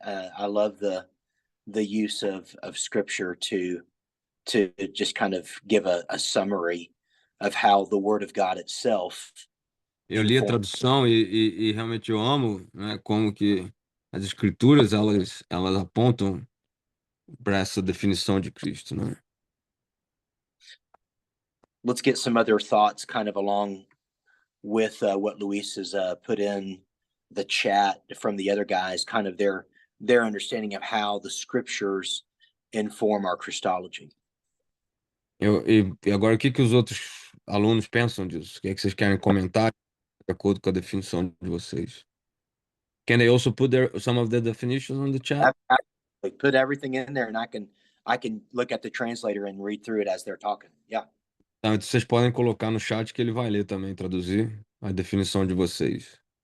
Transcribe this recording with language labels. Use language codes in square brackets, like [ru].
[en] I love the use of scripture to just kind of give a summary of how the Word of God itself [pt] Eu li a [en] informs. [pt] tradução e realmente eu amo, né, como que as escrituras elas apontam para essa definição de Cristo, né? [en] Let's get some other thoughts kind of along with what Luis has put in the chat from the other guys, kind of their understanding of how the scriptures inform our Christology. [pt] E agora o que que os outros alunos pensam disso? O que é que vocês querem comentar de acordo com a definição de vocês? [en] Can they also put some of the definitions on the chat? Like put everything in there, and I can look at the translator and read through it as they're talking. Yeah. [pt] Então, vocês podem colocar no chat que ele vai ler também, traduzir a definição de vocês.